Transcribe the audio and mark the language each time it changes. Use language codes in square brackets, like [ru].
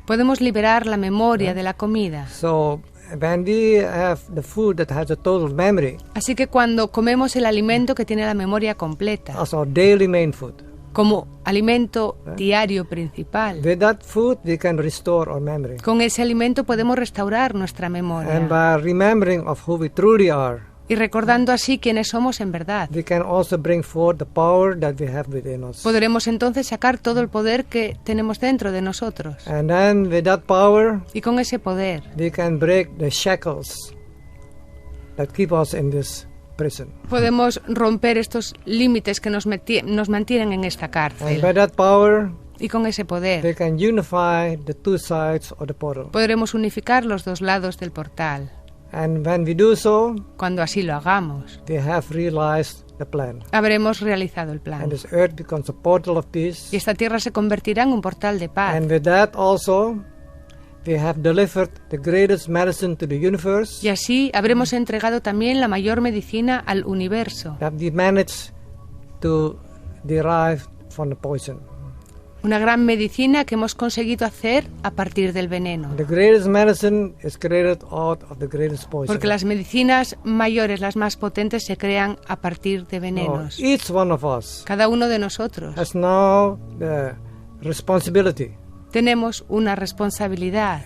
[es] podemos liberar la memoria de la comida. [en] So when we have the food that has a total memory, [es] Así que cuando comemos el alimento que tiene la memoria completa, [en] as our daily main food, [es] como alimento diario principal, [en] with that food we can restore our memory. [es] con ese alimento podemos restaurar nuestra [en] And [es] memoria. [en] by remembering of who we truly are, [es] Y recordando así quiénes somos en verdad, [en] we can also bring forth the power that we have within us. [es] podremos entonces sacar todo el poder que tenemos dentro de nosotros. [en] And then with that power, [es] Y con ese poder [en] we can break the shackles that keep us in this prison. [es] podemos romper estos límites que nos mantienen en esta [en] And [es] cárcel. [en] by that power, [es] Y con ese poder [en] we can unify the two sides of the portal. [es] podremos unificar los dos lados del portal. [en] And when we do so, [es] Cuando así lo hagamos, [en] we have realized the plan. [es] habremos realizado el plan. [en] And this earth becomes a portal of peace. [es] Y esta tierra se convertirá en un portal de paz. [en] And with that also, we have delivered the greatest medicine to the universe. [es] Y así habremos entregado también la mayor medicina al universo. [en] That we managed to derive from the poison. [es] Una gran medicina que hemos conseguido hacer a partir del veneno. [en] The greatest medicine is created out of the greatest poison. [es] Porque las medicinas mayores, las más potentes, se crean a partir de [en] So [es] venenos. [en] each one of us [es] Cada uno de nosotros [en] has now the responsibility [es] tenemos una responsabilidad.